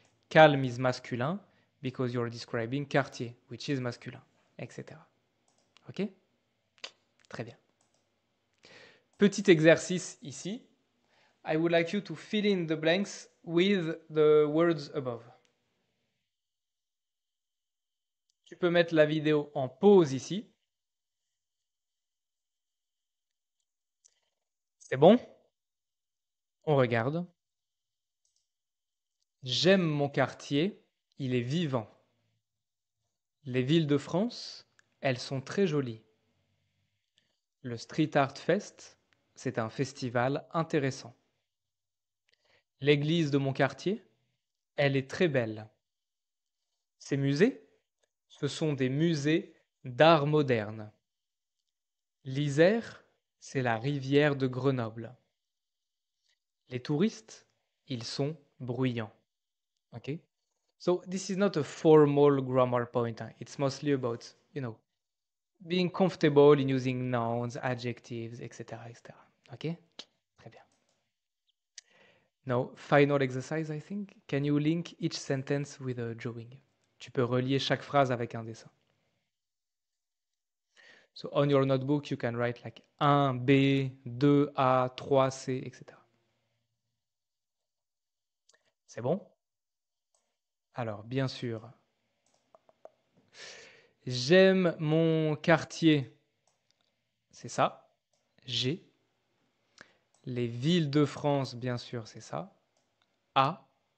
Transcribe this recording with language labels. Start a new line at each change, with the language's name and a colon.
English: Calme is masculin because you're describing quartier, which is masculin, etc. Ok?
French: Très bien. Petit exercice ici.
English: I would like you to fill in the blanks with the words above.
French: Tu peux mettre la vidéo en pause ici. C'est bon? On regarde. J'aime mon quartier, il est vivant. Les villes de France, elles sont très jolies. Le Street Art Fest, c'est un festival intéressant. L'église de mon quartier, elle est très belle. Ces musées, ce sont des musées d'art moderne. L'Isère, c'est la rivière de Grenoble. Les touristes, ils sont bruyants.
English: Okay? So this is not a formal grammar point. It's mostly about, being comfortable in using nouns, adjectives, etc., etc. Okay?
French: Très bien.
English: Now, final exercise, I think. Can you link each sentence with a drawing?
French: Tu peux relier chaque phrase avec un dessin.
English: So on your notebook, you can write like 1B, 2A, 3C, etc.
French: C'est bon? Alors, bien sûr, j'aime mon quartier. C'est ça. G. Les villes de France, bien sûr, c'est ça. A.